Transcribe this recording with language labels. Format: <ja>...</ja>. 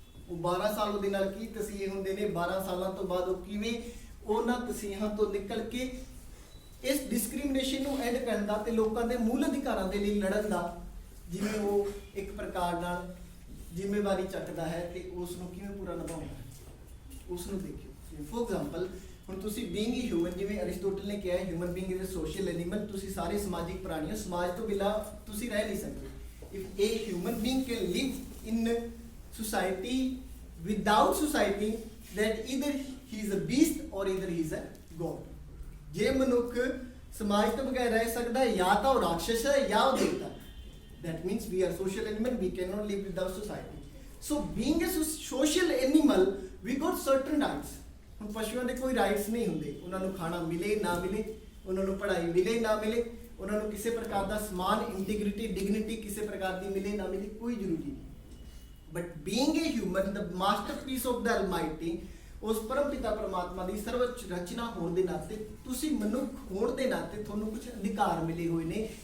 <pa>ਉਹ 12 ਸਾਲ ਉਹਦੇ ਨਾਲ ਕੀ ਤਸੀਹੇ ਹੁੰਦੇ ਨੇ, 12 ਸਾਲਾਂ ਤੋਂ ਬਾਅਦ ਉਹ ਕਿਵੇਂ ਉਹਨਾਂ ਤਸੀਹਾਂ ਤੋਂ ਨਿਕਲ ਕੇ ਇਸ ਡਿਸਕ੍ਰਿਮੀਨੇਸ਼ਨ ਨੂੰ ਐਂਡ ਕਰਨ ਦਾ ਤੇ ਲੋਕਾਂ ਦੇ ਮੂਲ ਅਧਿਕਾਰਾਂ ਦੇ ਲਈ ਲੜਨ ਦਾ, ਜਿਵੇਂ ਉਹ ਇੱਕ ਪ੍ਰਕਾਰ ਨਾਲ ਜ਼ਿੰਮੇਵਾਰੀ ਚੱਕਦਾ ਹੈ ਤੇ ਉਸ ਨੂੰ ਕਿਵੇਂ ਪੂਰਾ ਨਿਭਾਉਂਦਾ ਹੈ, ਉਸ ਨੂੰ ਦੇਖਿਓ। ਫੋਰ ਐਗਜ਼ਾਮਪਲ ਹੁਣ ਤੁਸੀਂ ਬੀਇੰਗ ਏ ਹਿਊਮਨ, ਜਿਵੇਂ ਅਰਿਸਟੋਟਲ ਨੇ ਕਿਹਾ</pa> <en>human being is a social animal,</en> <pa>ਤੁਸੀਂ ਸਾਰੇ ਸਮਾਜਿਕ ਪ੍ਰਾਣੀ ਹੋ, ਸਮਾਜ ਤੋਂ ਬਿਨਾਂ ਤੁਸੀਂ ਰਹਿ ਨਹੀਂ ਸਕਦੇ।</pa> <en>If a human being can live in society without society, that either he is a beast or either he is a god।</en> <pa>ਜੇ ਮਨੁੱਖ ਸਮਾਜ ਤੋਂ ਬਗੈਰ ਰਹਿ ਸਕਦਾ ਹੈ ਜਾਂ ਤਾਂ ਉਹ ਰਾਖਸ਼ ਹੈ ਜਾਂ ਉਹ ਦੇਵਤਾ ਹੈ।</pa> <en>that means we are social animal, we cannot live without society। so being a social animal we got certain rights।</en> <pa>ਹੁਣ ਪਸ਼ੂਆਂ ਦੇ ਕੋਈ ਰਾਈਟਸ ਨਹੀਂ ਹੁੰਦੇ, ਉਹਨਾਂ ਨੂੰ ਖਾਣਾ ਮਿਲੇ ਨਾ ਮਿਲੇ, ਉਹਨਾਂ ਨੂੰ ਪੜ੍ਹਾਈ ਮਿਲੇ ਨਾ ਮਿਲੇ, ਉਹਨਾਂ ਨੂੰ ਕਿਸੇ ਪ੍ਰਕਾਰ ਦਾ ਸਮਾਨ ਇੰਟੀਗ੍ਰਿਟੀ ਡਿਗਨਿਟੀ ਕਿਸੇ ਪ੍ਰਕਾਰ ਦੀ ਮਿਲੇ ਨਾ ਮਿਲੇ, ਕੋਈ ਜ਼ਰੂਰੀ ਨਹੀਂ।</pa> <en>but being a human the masterpiece of the almighty,</en> <pa>ਉਸ ਪਰਮ ਪਿਤਾ ਪਰਮਾਤਮਾ ਦੀ ਸਰਵਉੱਚ ਰਚਨਾ ਹੋਣ ਦੇ ਨਾਤੇ, ਤੁਸੀਂ ਮਨੁੱਖ ਹੋਣ ਦੇ ਨਾਤੇ ਤੁਹਾਨੂੰ ਕੁਝ ਅਧਿਕਾਰ ਮਿਲੇ ਹੋਏ ਨੇ।</pa>